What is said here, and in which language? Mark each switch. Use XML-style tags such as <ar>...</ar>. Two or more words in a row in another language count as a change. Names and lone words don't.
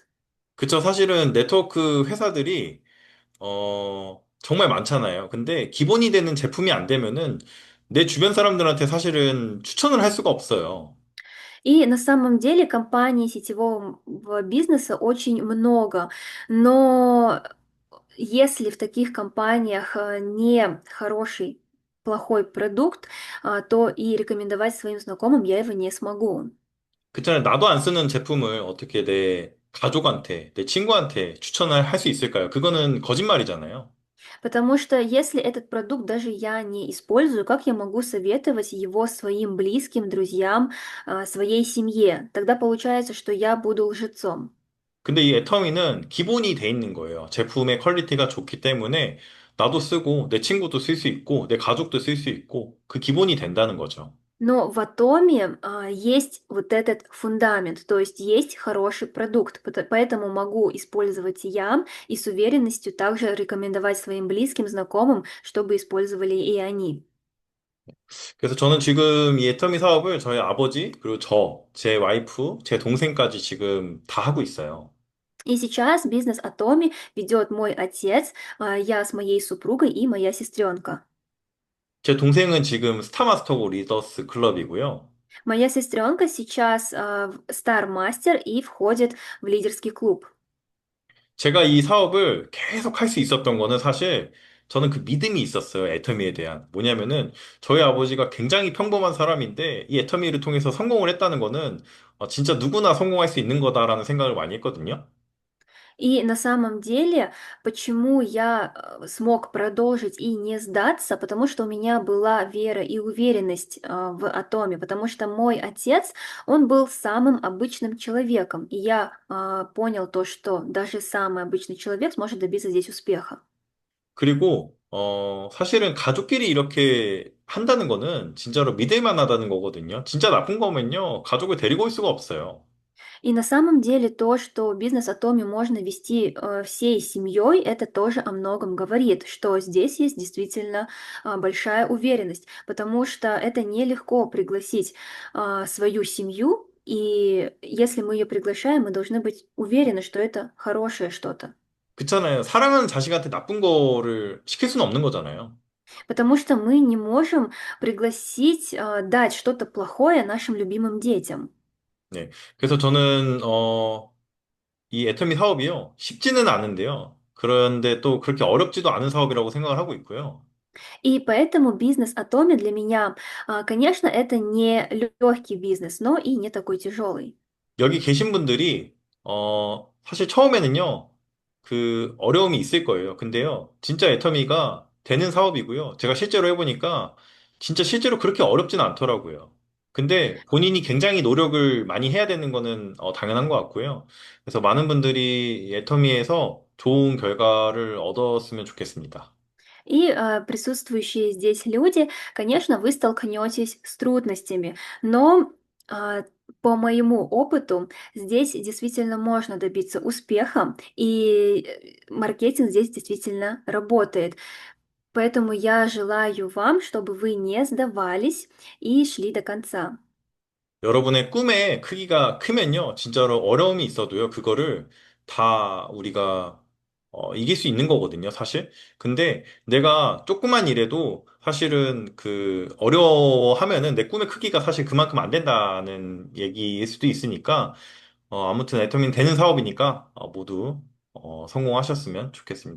<ko>그쵸. 사실은 네트워크 회사들이, 정말 많잖아요. 근데 기본이 되는 제품이 안 되면은 내 주변 사람들한테 사실은 추천을 할 수가 없어요.</ko> <ru>И на самом деле компаний сетевого бизнеса очень много, но если в таких компаниях не хороший, плохой продукт, то и рекомендовать своим знакомым я его не смогу.</ru> <ko>그렇잖아요. 나도 안 쓰는 제품을 어떻게 내 가족한테, 내 친구한테 추천을 할 수 있을까요? 그거는 거짓말이잖아요.</ko> <ru>Потому что если этот продукт даже я не использую, как я могу советовать его своим близким, друзьям, своей семье? Тогда получается, что я буду лжецом.</ru> <ko>근데 이 애터미는 기본이 돼 있는 거예요. 제품의 퀄리티가 좋기 때문에 나도 쓰고 내 친구도 쓸 수 있고 내 가족도 쓸 수 있고 그 기본이 된다는 거죠.</ko> <ru>Но в Атоме есть вот этот фундамент, то есть есть хороший продукт, поэтому могу использовать я и с уверенностью также рекомендовать своим близким, знакомым, чтобы использовали и они.</ru> <ko>그래서 저는 지금 이 애터미 사업을 저희 아버지, 그리고 제 와이프, 제 동생까지 지금 다 하고 있어요.</ko> <ru>И сейчас бизнес Атоми ведет мой отец, я с моей супругой и моя сестренка.</ru> <ko>제 동생은 지금 스타마스터고 리더스 클럽이고요.</ko> <ru>Моя сестренка сейчас стар-мастер и входит в лидерский клуб.</ru> <ko>제가 이 사업을 계속 할 수 있었던 거는 사실 저는 그 믿음이 있었어요. 애터미에 대한. 뭐냐면은 저희 아버지가 굉장히 평범한 사람인데 이 애터미를 통해서 성공을 했다는 거는 진짜 누구나 성공할 수 있는 거다라는 생각을 많이 했거든요.</ko> <ru>И на самом деле, почему я смог продолжить и не сдаться, потому что у меня была вера и уверенность в Атоме, потому что мой отец, он был самым обычным человеком, и я понял то, что даже самый обычный человек сможет добиться здесь успеха.</ru> <ko>그리고 사실은 가족끼리 이렇게 한다는 거는 진짜로 믿을 만하다는 거거든요. 진짜 나쁜 거면요. 가족을 데리고 올 수가 없어요.</ko> <ru>И на самом деле то, что бизнес Атоми можно вести всей семьей, это тоже о многом говорит, что здесь есть действительно большая уверенность, потому что это нелегко пригласить свою семью, и если мы ее приглашаем, мы должны быть уверены, что это хорошее что-то.</ru> <ko>그렇잖아요. 사랑하는 자식한테 나쁜 거를 시킬 수는 없는 거잖아요.</ko> <ru>Потому что мы не можем пригласить, дать что-то плохое нашим любимым детям.</ru> <ko>네. 그래서 저는 이 애터미 사업이요. 쉽지는 않은데요. 그런데 또 그렇게 어렵지도 않은 사업이라고 생각을 하고 있고요.</ko> <ru>И поэтому бизнес Атоми для меня, конечно, это не легкий бизнес, но и не такой тяжелый.</ru> <ko>여기 계신 분들이 사실 처음에는요. 그 어려움이 있을 거예요. 근데요. 진짜 애터미가 되는 사업이고요. 제가 실제로 해보니까 진짜 실제로 그렇게 어렵진 않더라고요. 근데 본인이 굉장히 노력을 많이 해야 되는 거는 당연한 것 같고요. 그래서 많은 분들이 이 애터미에서 좋은 결과를 얻었으면 좋겠습니다.</ko> <ru>И присутствующие здесь люди, конечно, вы столкнетесь с трудностями, но а, по моему опыту здесь действительно можно добиться успеха, и маркетинг здесь действительно работает. Поэтому я желаю вам, чтобы вы не сдавались и шли до конца.</ru> <ko>여러분의 꿈의 크기가 크면요, 진짜로 어려움이 있어도요, 그거를 다 우리가 이길 수 있는 거거든요, 사실. 근데 내가 조그만 일에도 사실은 그 어려워하면은 내 꿈의 크기가 사실 그만큼 안 된다는 얘기일 수도 있으니까, 아무튼 애터미는 되는 사업이니까 모두 성공하셨으면 좋겠습니다.</ko>